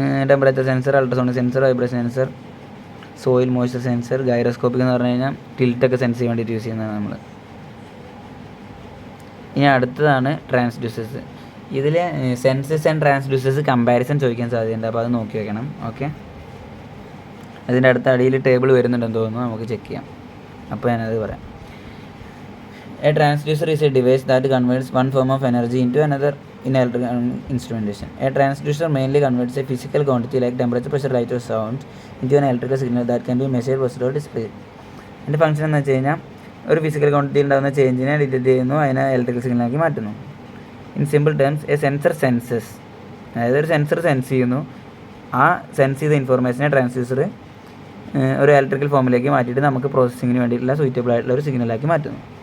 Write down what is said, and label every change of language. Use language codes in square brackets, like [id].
[ml] Temperature sensor, ultrasonic sensor, vibration sensor, soil moisture sensor, gyroscopic എന്ന് പറഞ്ഞു കഴിഞ്ഞാൽ ടിൽറ്റൊക്കെ sense ചെയ്യാൻ വേണ്ടിയിട്ട് യൂസ് ചെയ്യുന്നതാണ് നമ്മൾ. ഇനി അടുത്തതാണ് ട്രാൻസ്ഡ്യൂസേഴ്സ്. ഇതിൽ സെൻസേഴ്സ് ആൻഡ് ട്രാൻസ്ഡ്യൂസേഴ്സ് കമ്പാരിസൺ ചോദിക്കാൻ സാധ്യതയുണ്ട്, അപ്പോൾ അത് നോക്കി വെക്കണം. ഓക്കെ, അതിൻ്റെ അടുത്ത അടിയിൽ ടേബിൾ വരുന്നുണ്ടെന്ന് തോന്നുന്നു, നമുക്ക് ചെക്ക് ചെയ്യാം. അപ്പോൾ ഞാനത് പറയാം. [en] A transducer is a device that converts one form of energy into another in electrical instrumentation. A transducer mainly converts a physical quantity like temperature, pressure, light or sound into an electrical signal that can be measured, processed or displayed. [ml] അതിൻ്റെ function എന്ന് വെച്ച് കഴിഞ്ഞാൽ ഒരു physical ക്വാണ്ടിറ്റിയിൽ ഉണ്ടാകുന്ന ചേഞ്ചിനെ detect ചെയ്യുന്നു, അതിനെ electrical സിഗ്നലാക്കി മാറ്റുന്നു. [en] in simple terms a sensor senses, [ml] അതായത് ഒരു സെൻസർ സെൻസ് ചെയ്യുന്നു, ആ സെൻസ് ചെയ്ത ഇൻഫോർമേഷനെ ട്രാൻസ്ഡ്യൂസർ ഒരു ഇലക്ട്രിക്കൽ ഫോമിലേക്ക് മാറ്റിയിട്ട് നമുക്ക് പ്രോസസ്സിങ്ങിന് വേണ്ടിയിട്ടുള്ള സൂറ്റബിൾ ആയിട്ടുള്ള ഒരു സിഗ്നലാക്കി മാറ്റുന്നു.